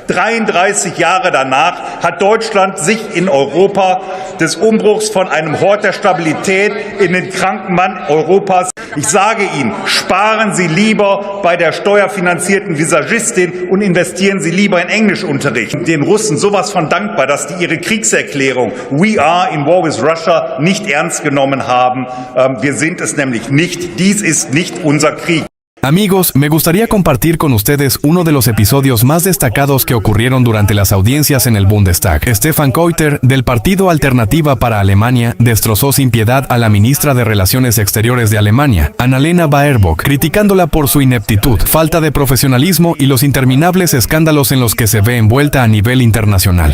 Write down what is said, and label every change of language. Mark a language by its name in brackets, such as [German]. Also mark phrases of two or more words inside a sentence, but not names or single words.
[German] 33 Jahre danach hat Deutschland sich in Europa des Umbruchs von einem Hort der Stabilität in den kranken Mann Europas. Ich sage Ihnen, sparen Sie lieber bei der steuerfinanzierten Visagistin und investieren Sie lieber in Englischunterricht. Den Russen sowas von dankbar, dass die ihre Kriegserklärung [English] "We are in war with Russia" [German] nicht ernst genommen haben. Wir sind es nämlich nicht. Dies ist nicht unser Krieg. [Spanish] Amigos, me gustaría compartir con ustedes uno de los episodios más destacados que ocurrieron durante las audiencias en el Bundestag. Stefan Keuter, del partido Alternativa para Alemania, destrozó sin piedad a la ministra de Relaciones Exteriores de Alemania, Annalena Baerbock, criticándola por su ineptitud, falta de profesionalismo y los interminables escándalos en los que se ve envuelta a nivel internacional.